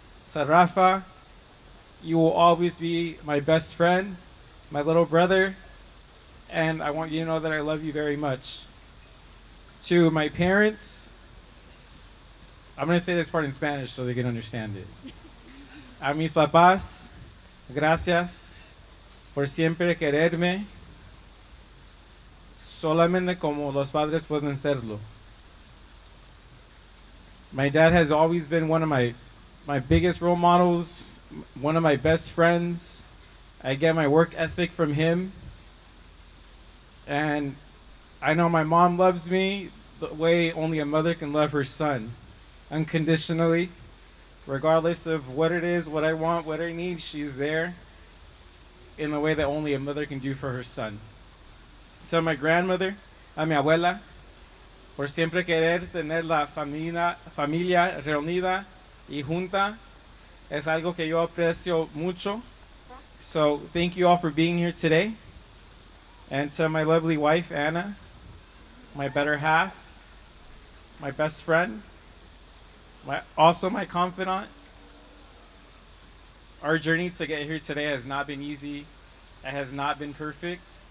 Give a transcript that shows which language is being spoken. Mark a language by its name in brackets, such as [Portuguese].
[English] To Rafa, you will always be my best friend, my little brother, and I want you to know that I love you very much. To my parents, I'm going to say this part in Spanish so they can understand it. [Spanish] A mis papás, gracias por siempre quererme, solamente como los padres pueden serlo. [English] My dad has always been one of my biggest role models, one of my best friends. I get my work ethic from him. And I know my mom loves me the way only a mother can love her son, unconditionally. Regardless of what it is, what I want, what I need, she's there in the way that only a mother can do for her son. So my grandmother, [Spanish] a mi abuela, por siempre querer tener la familia reunida y junta, es algo que yo aprecio mucho. [English] So thank you all for being here today. And to my lovely wife, Anna, my better half, my best friend, also my confidant. Our journey to get here today has not been easy. It has not been perfect.